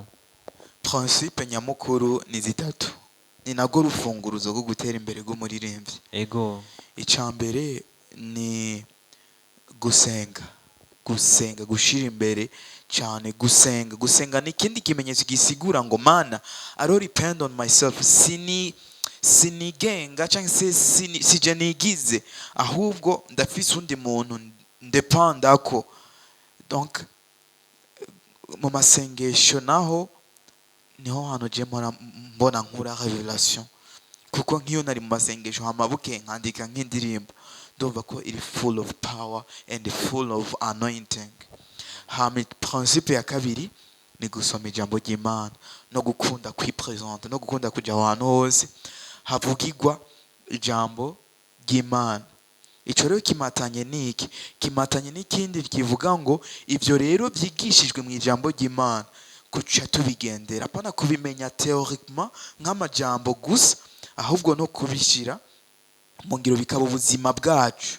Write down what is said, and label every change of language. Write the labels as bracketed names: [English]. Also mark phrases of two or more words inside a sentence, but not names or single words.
[Rundi] Principe nyamukuru ni zitatu, ni nago rufunguruzo rwo gutera imbere rw'umuririmbyi. Ego. Icambere ni gusenga gushira imbere cyane, gusenga ni ikindi kimenyetso gisigura ngo mana [English] I don't depend on myself, [Rundi] sinigenga cyangwa se sije nigize, ahubwo ndafise undi muntu ndepandako. Donc mu masengesho naho niho hantu je mbona nkura revelation, kuko nk'iyo nari mu masengesho hamabuke nkandika nk'indirimbo ndumva ko iri [English] full of power and full of anointing. [Rundi] Hama principe ya kabiri ni gusoma ijambo ry'Imana no gukunda kwipresenta no gukunda kuja ahantu hose havugirwa ijambo ry'Imana. Ico rero kimatanye niki? Kimatanye n'ikindi kivuga ngo ivyo rero byigishijwe mu ijambo ry'Imana kuca tubigendera, apana kubimenya théoriquement nk'amajambo gusa, ahubwo no kubishira mu ngiro bikaba ubuzima bwacu.